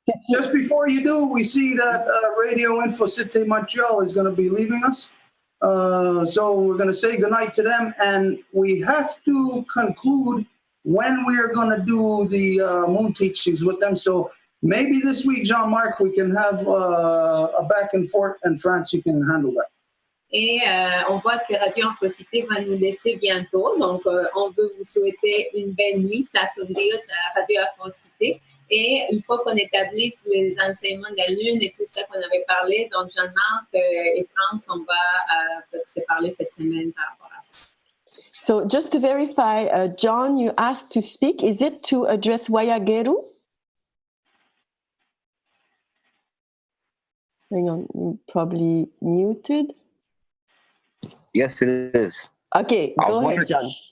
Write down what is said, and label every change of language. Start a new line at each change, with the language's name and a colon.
English: Just before you do, we see that Radio Info Cité Montreal is going to be leaving us. So we're going to say goodnight to them, and we have to conclude when we are going to do the moon teachings with them. So maybe this week, Jean-Marc, we can have a back and forth, and France, you can handle that.
French: Et on voit que Radio Infocité va nous laisser bientôt. Donc, on veut vous souhaiter une belle nuit. Ça sonne à Radio Infocité. Et il faut qu'on établisse les enseignements de la Lune et tout ça qu'on avait parlé. Donc, Jean-Marc et France, on va se parler cette semaine par rapport à ça.
English: So just to verify, John, you asked to speak. Is it to address Wayageru? Hang on, you're probably muted. Yes, it is. Okay, go ahead, John.